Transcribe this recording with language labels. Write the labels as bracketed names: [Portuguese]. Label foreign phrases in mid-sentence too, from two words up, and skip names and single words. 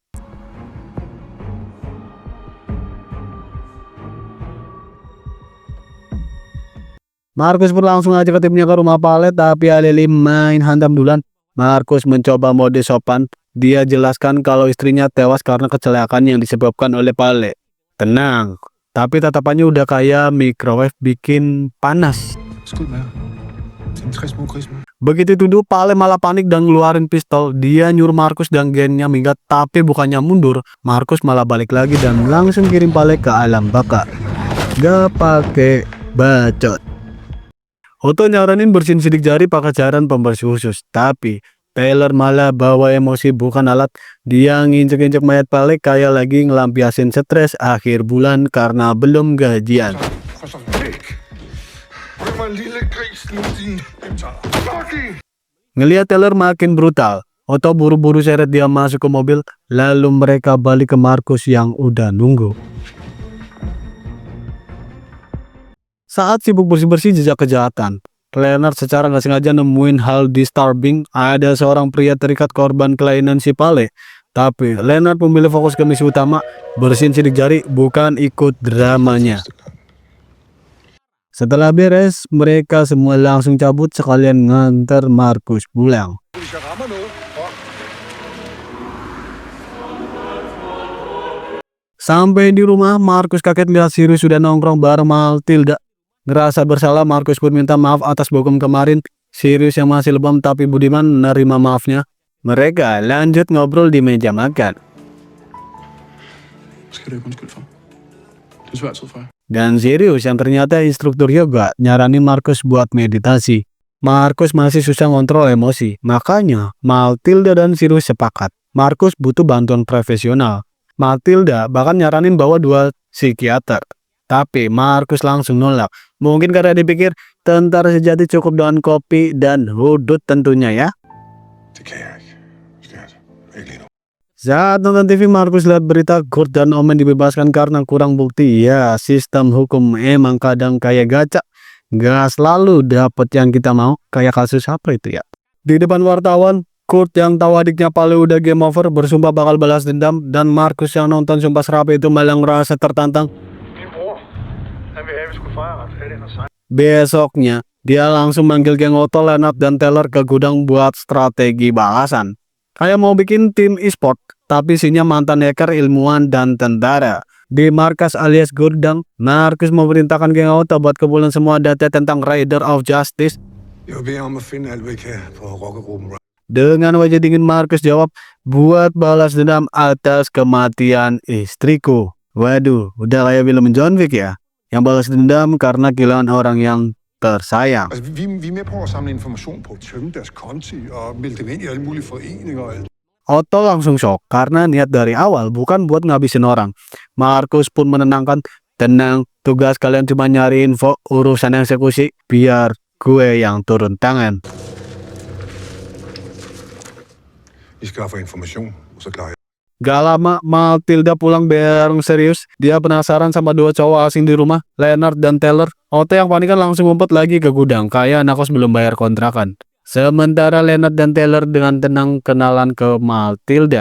[Indonesian] Markus pun langsung aja ke timnya ke rumah Palle, tapi Aleli main hantam duluan. Markus mencoba mode sopan. Dia jelaskan kalau istrinya tewas karena kecelakaan yang disebabkan oleh Palle. Tenang, tapi tatapannya udah kayak microwave bikin panas. [Danish] Skud med. Den 60 små grismænd. [Indonesian] Begitu duduk, Palle malah panik dan ngeluarin pistol. Dia nyuruh Markus dan gennya minggat, tapi bukannya mundur, Markus malah balik lagi dan langsung kirim Palle ke alam baka. Gak pakai bacot. Otto nyaranin bersihin sidik jari pakai cairan pembersih khusus, tapi Taylor malah bawa emosi bukan alat. Dia nginjek-injek mayat Palle kayak lagi ngelampiasin stres akhir bulan karena belum gajian. [Danish] Og så væk. Giv mig en lille gris nu, din hjemtaler. Fucking! [Indonesian] Ngelihat Taylor makin brutal, Otto buru-buru seret dia masuk ke mobil, lalu mereka balik ke Markus yang udah nunggu. Saat sibuk bersih-bersih jejak kejahatan, Leonard secara nggak sengaja nemuin hal disturbing. Ada seorang pria terikat korban kelainan si Palle. Tapi Leonard memilih fokus ke misi utama, bersihin sidik jari, bukan ikut dramanya. Setelah beres, mereka semua langsung cabut sekalian nganter Markus pulang. [Danish] Hvis jeg rammer noget, [Indonesian] Sampai di rumah, Markus kaget lihat Sirius sudah nongkrong bareng Matilda. Ngerasa bersalah, Markus pun minta maaf atas bogem kemarin. Sirius yang masih lebam tapi budiman menerima maafnya. Mereka lanjut ngobrol di meja makan. [Danish] skal du ikke undskylde for. Det er svært tid for jer. [Indonesian] Dan Sirius yang ternyata instruktur yoga nyaranin Markus buat meditasi. Markus masih susah ngontrol emosi. Makanya Matilda dan Sirius sepakat Markus butuh bantuan profesional. Matilda bahkan nyaranin bawa 2 psikiater. Tapi Markus langsung nolak. Mungkin karena dipikir tentara sejati cukup dengan kopi dan hudut tentunya ya. [Danish] Det kan jeg ikke. Skat. Ikke lige nu. [Indonesian] Saat nonton TV, Markus lihat berita Kurt dan Omen dibebaskan karena kurang bukti. Ya, sistem hukum emang kadang kayak gacha. Gak selalu dapet yang kita mau. Kayak kasus apa itu ya. Di depan wartawan, Kurt yang tahu adiknya Palle udah [English] game over [Indonesian] bersumpah bakal balas dendam. Dan Markus yang nonton sumpah serapah itu malah ngerasa tertantang. Besoknya, dia langsung manggil geng Otto, Leonard, dan Taylor ke gudang buat strategi balasan. Kayak mau bikin tim e-sport, tapi isinya mantan hacker, ilmuwan, dan tentara. Di markas alias gudang, Markus memerintahkan geng Otto buat kumpulin semua data tentang Raider of Justice. [Danish] Jeg vil bede om at finde alt, hvad I kan på rockergruppen. [Indonesian] Dengan wajah dingin, Markus jawab, buat balas dendam atas kematian istriku. Waduh, udah kayak film John Wick ya. Yang balas dendam karena kehilangan orang yang tersayang. [Danish] Altså, vi er med på at samle information på, tømme deres konti og melde dem ind i alle mulige foreninger og alt. [Indonesian] Otto langsung shock karena niat dari awal bukan buat ngabisin orang. Markus pun menenangkan, tenang, tugas kalian cuma nyari info, urusan eksekusi biar gue yang turun tangan. [Danish] I skaffer information, og så klarer jeg. [Indonesian] Gak lama, Matilda pulang bareng serius. Dia penasaran sama dua cowok asing di rumah, Leonard dan Taylor. Otto yang panik kan langsung ngumpet lagi ke gudang, kayak anak kos belum bayar kontrakan. Sementara Leonard dan Taylor dengan tenang kenalan ke Matilda.